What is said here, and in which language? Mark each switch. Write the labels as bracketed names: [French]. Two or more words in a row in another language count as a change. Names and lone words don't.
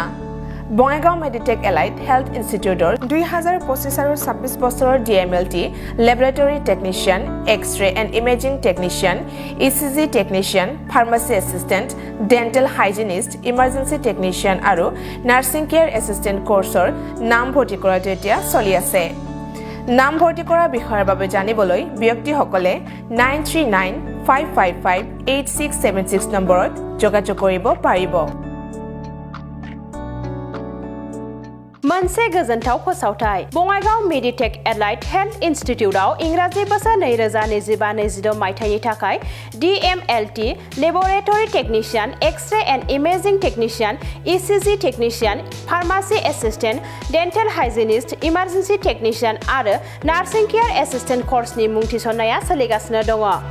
[Assamese] বঙাইগাঁও মেডিটেক এলাইট হেল্থ ইনষ্টিটিউটৰ 2025 আৰু 26 বছৰৰ [English] DMLT, laboratory technician, X-ray and imaging technician, ECG technician, pharmacy assistant, dental hygienist, emergency technician [Assamese] আৰু [English] nursing care assistant course [Assamese] নামভৰ্তি কৰাটো এতিয়া চলি আছে। নামভৰ্তি কৰাৰ বিষয়ৰ বাবে জানিবলৈ ব্যক্তিসকলে 9395558676 নম্বৰত যোগাযোগ কৰিব পাৰিব। [Bodo] मोनसे गोजोनथाव फोसावथाय। बङाइगाव मेडिटेक एलाइट हेल्थ इन्स्टिट्यूटआव इंराजि बोसोर 2025-26 मायथाइनि थाखाय [English] DMLT, laboratory technician, X-ray and imaging technician, ECG technician, pharmacy assistant, dental hygienist, emergency technician [Bodo] आरो [English] nursing care assistant course [Bodo] मुं थिसननाया सोलिगासिनो दङ।